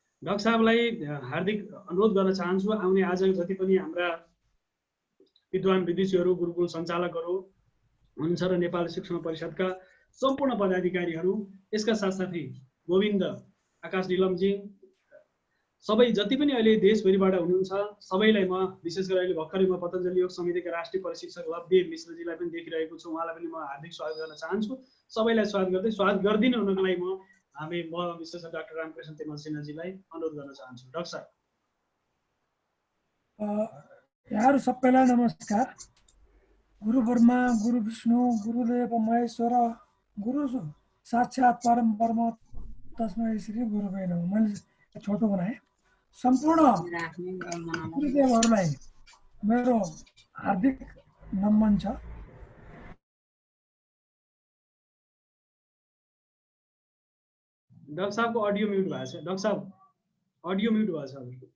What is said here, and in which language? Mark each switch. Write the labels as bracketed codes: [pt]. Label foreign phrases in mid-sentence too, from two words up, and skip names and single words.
[ne] डाक्टर साहबलाई हार्दिक अनुरोध गर्न चाहन्छु, आउने आज जति पनि हाम्रा विद्वान विदुषीहरू, गुरुकुल सञ्चालकहरू हुनुहुन्छ र नेपाल शिक्षण परिषदका सम्पूर्ण पदाधिकारीहरू, यसका साथसाथै गोविन्द आकाश निलमजी, सबै जति पनि अहिले देशभरिबाट हुनुहुन्छ सबैलाई म विशेष गरी अहिले भर्खरै म पतञ्जलि योग समितिका राष्ट्रिय प्रशिक्षक लवदेव मिश्रजीलाई पनि देखिरहेको छु, उहाँलाई पनि म हार्दिक स्वागत गर्न चाहन्छु। सबैलाई स्वागत गरिदिनु हुनको लागि म विशेष डाक्टर रामकृष्ण तेमल सिन्हाजीलाई अनुरोध गर्न चाहन्छु। डाक्टर साहब। यहाँहरू सबैलाई नमस्कार। [sa] गुरु ब्रह्मा, गुरु विष्णु, गुरुदेव महेश्वर, गुरु साक्षात् परम ब्रह्म तस्मै श्री गुरुवे नमः। [ne] मैले छोटो बनाएँ। सम्पूर्ण गुरुदेवहरूलाई मेरो हार्दिक नमन छ। डाक्टर साहबको अडियो म्युट भएको छ। डाक्टर साहब अडियो म्युट भएको छ।